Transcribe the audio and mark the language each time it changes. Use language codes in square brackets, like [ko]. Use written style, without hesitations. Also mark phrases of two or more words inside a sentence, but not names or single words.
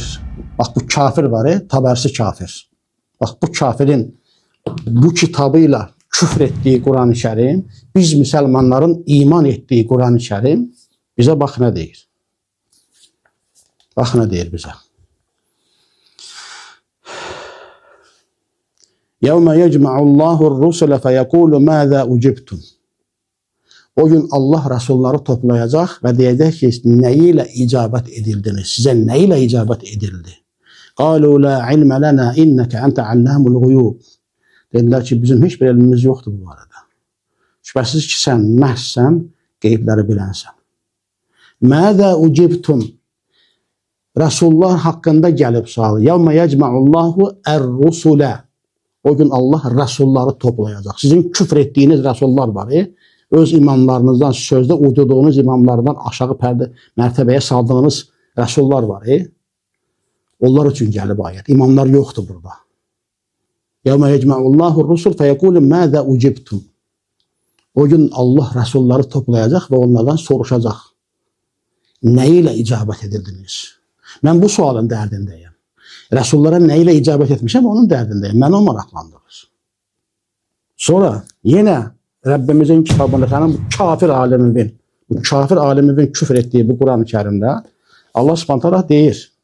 [az] Bax, bu kafir var, Tabərsi kafir. Bax, bu kafirin bu kitabıyla küfr etdiyi Quran-ı Kərim, biz müsəlmanların iman etdiyi Quran-ı Kərim bizə bax nə deyir. Bax nə deyir bizə. [ar] يَوْمَ يَجْمَعُ اللّٰهُ الرُّسُلَ فَيَقُولُ مَاذَا اُجِبْتُمْ [az] O gün Allah Rasulları toplayacaq və deyəcək ki, nəyi ilə icabət edildiniz? Sizə nəyi ilə icabət edildi? [ar] قَالُوا لَا عِلْمَ لَنَا اِنَّكَ أَنْتَ عَلَّامُ الْغُيُوبِ [az] Dedilər ki, bizim heç bir elmimiz yoxdur bu arada. Şübhəsiz ki, sən məhzsən, qeybləri bilənsən. [ar] مَاذَا اُجِبْتُمْ [az] Rasullar haqqında gəlib sualı. [ar] يَوْمَ يَجْمَعُ اللّٰهُ الرُّسُلَ [az] O gün Allah Rasulları toplayacaq. Sizin küfr etdiyiniz Rasullar var. Öz imamlarınızdan, sözdə uydurduğunuz imamlardan aşağı mərtəbəyə saldığınız Rasullar var. Onlar üçün gəlib ayət. İmamlar yoxdur burada. [ar] يَوْمَ يَجْمَعُ اللّٰهُ الرُّسُلَ فَيَقُولُ مَاذَا اُجِبْتُمْ [az] O gün Allah Rasulları toplayacaq və onlardan soruşacaq. Nə ilə icabət edildiniz? Mən bu sualın dərdindəyəm. Rasullara nə ilə icabət etmişəm, onun dərdindəyəm. Məni o maraqlandırır. Sonra yenə Rəbbimizin kitabında sənin bu kafir alimin küfr etdiyi bu Quran-ı Kərimdə Allah [ar] سبحانه تعالى [az] deyir.